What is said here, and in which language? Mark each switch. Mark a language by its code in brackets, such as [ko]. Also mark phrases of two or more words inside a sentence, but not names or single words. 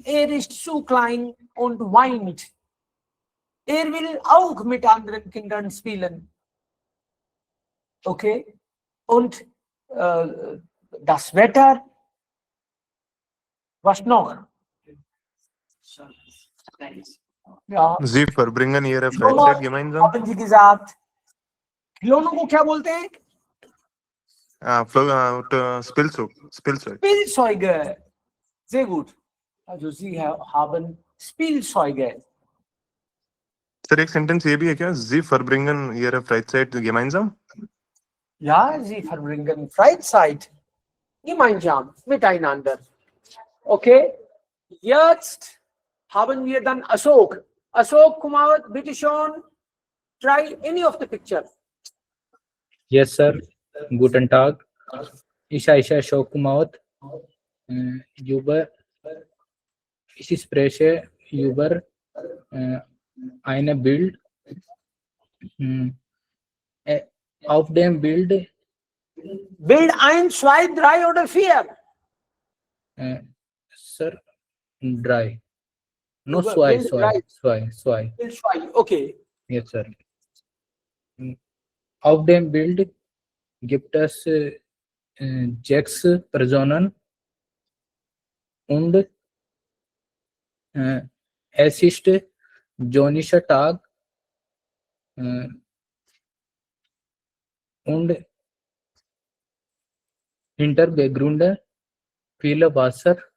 [de] Er ist zu klein und weint. Er will auch mit anderen Kindern spielen. Okay? Und das Wetter. Was noch? Ja. Sie verbringen ihre Freizeit gemeinsam. Haben Sie gesagt, [hi] खिलौनों को क्या बोलते हैं? [de] Spielzeug. Spielzeuge. Sehr gut. Also Sie haben Spielzeuge. [hi] सर एक सेंटेंस ये भी है क्या? [de] Sie verbringen ihre Freizeit gemeinsam. Ja, sie verbringen Freizeit gemeinsam miteinander. Okay, jetzt haben wir dann Ashok. Ashok Kumawat, bitte schon, [en] try any of the picture. Yes, sir. [de] Guten Tag. Ich heiße Ashok Kumawat. Ich spreche über eine Bild. Auf dem Bild, Bild ein, zwei, drei oder vier? [en] sir, dry. No, [de] Bild zwei. Bild zwei, okay. [en] Yes, sir. [de] Auf dem Bild gibt es 6 Personen und es ist sonniger Tag und Hintergrund viele Wasser.